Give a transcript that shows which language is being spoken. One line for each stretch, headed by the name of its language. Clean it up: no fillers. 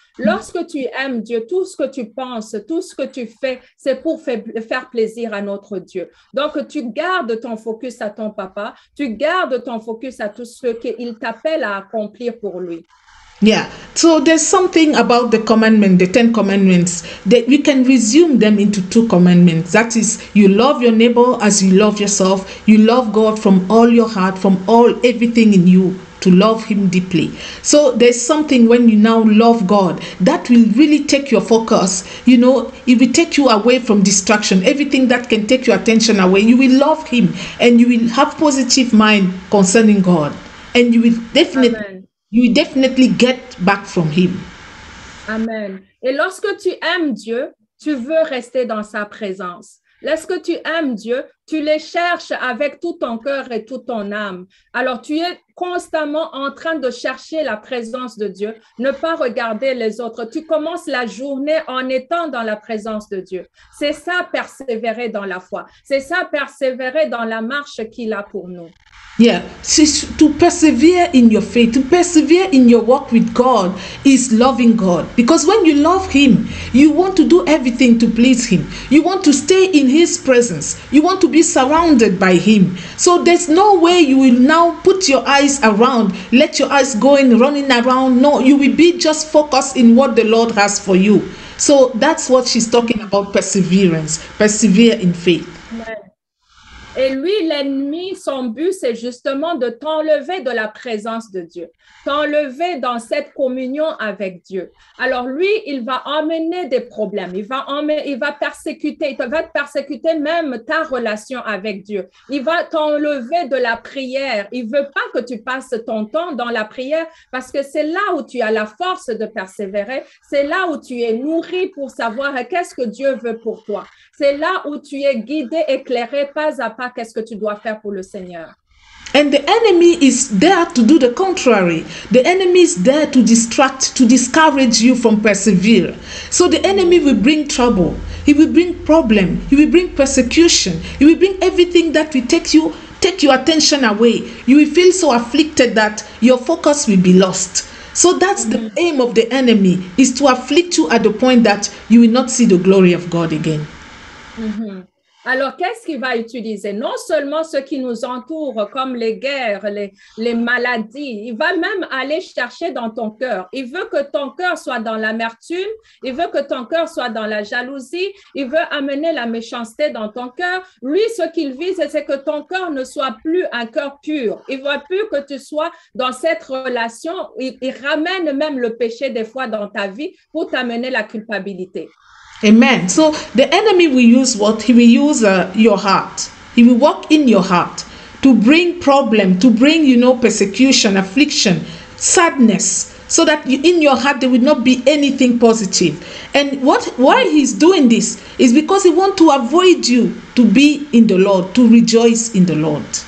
French: Lorsque tu aimes Dieu, tout ce que tu penses, tout ce que tu fais, c'est pour faire plaisir à notre Dieu. Donc, tu gardes ton focus à ton papa, tu gardes ton focus à tout ce qu'il t'appelle à accomplir pour lui. Yeah.
English: So there's something about the commandment, the 10 commandments, that we can resume them into 2 commandments. That is, you love your neighbor as you love yourself. You love God from all your heart, from everything in you, to love him deeply. So there's something when you now love God that will really take your focus. You know, it will take you away from distraction. Everything that can take your attention away, you will love him and you will have positive mind concerning God. And you will definitely Amen. You definitely get back from him. Amen.
French: Et lorsque tu aimes Dieu, tu veux rester dans sa présence. Lorsque tu aimes Dieu, tu les cherches avec tout ton cœur et toute ton âme. Alors, tu es constamment en train de chercher la présence de Dieu, ne pas regarder les autres. Tu commences la journée en étant dans la présence de Dieu. C'est ça, persévérer dans la foi. C'est ça, persévérer dans la marche qu'il a pour nous.
English: Yeah, to persevere in your faith, to persevere in your walk with God is loving God. Because when you love him, you want to do everything to please him. You want to stay in his presence. You want to be surrounded by him. So there's no way you will now put your eyes around, let your eyes go in running around. No, you will be just focused in what the Lord has for you. So that's what she's talking about, perseverance. Persevere in faith. Amen.
French: Et lui, l'ennemi, son but, c'est justement de t'enlever de la présence de Dieu, t'enlever dans cette communion avec Dieu. Alors lui, il va emmener des problèmes, il va persécuter, il va te persécuter même ta relation avec Dieu. Il va t'enlever de la prière. Il veut pas que tu passes ton temps dans la prière parce que c'est là où tu as la force de persévérer, c'est là où tu es nourri pour savoir qu'est-ce que Dieu veut pour toi. C'est là où tu es guidé, éclairé, pas à pas, qu'est-ce que tu dois faire pour le Seigneur.
English: And the enemy is there to do the contrary. The enemy is there to distract, to discourage you from persevere. So the enemy will bring trouble. He will bring problem. He will bring persecution. He will bring everything that will take your attention away. You will feel so afflicted that your focus will be lost. So that's the aim of the enemy, is to afflict you at the point that you will not see the glory of God again. Mm-hmm.
French: Alors, qu'est-ce qu'il va utiliser? Non seulement ce qui nous entoure, comme les guerres, les maladies, il va même aller chercher dans ton cœur. Il veut que ton cœur soit dans l'amertume, il veut que ton cœur soit dans la jalousie, il veut amener la méchanceté dans ton cœur. Lui, ce qu'il vise, c'est que ton cœur ne soit plus un cœur pur. Il ne veut plus que tu sois dans cette relation. Il ramène même le péché des fois dans ta vie pour t'amener la culpabilité.
English: Amen. So the enemy will use what? He will use your heart. He will work in your heart to bring problem, to bring, persecution, affliction, sadness, so that in your heart there will not be anything positive. And why he's doing this is because he wants to avoid you to be in the Lord, to rejoice in the Lord.